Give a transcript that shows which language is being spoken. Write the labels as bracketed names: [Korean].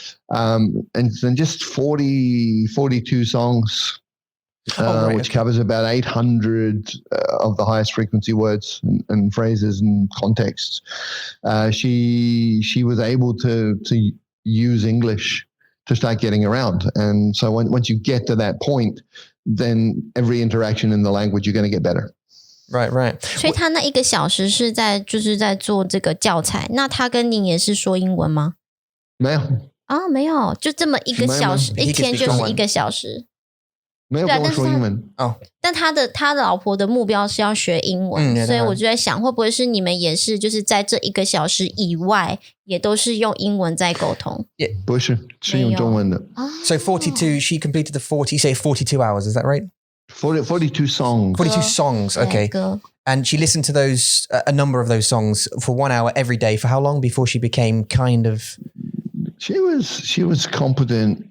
[English] And then just 42 songs, which covers about 800 of the highest frequency words and phrases and contexts. She was able to use English to start getting around. And so once you get to that point, then every interaction in the language, you're going to get better. Right. [Chinese] 所以他那1个小时是在做这个教材。那他跟你也是说英文吗？没有。没有，就这么1个小时，一天就是1个小时。没有跟我说英文。但他的老婆的目标是要学英文，所以我就在想，会不会是你们也是就是在这1个小时以外，也都是用英文在沟通？不是，是用中文的。 [English] So 42, she completed the 42 hours, is that right? 42 songs. 42 songs, okay. And she listened to those, a number of those songs for 1 hour every day. For how long before she became kind of... She was competent.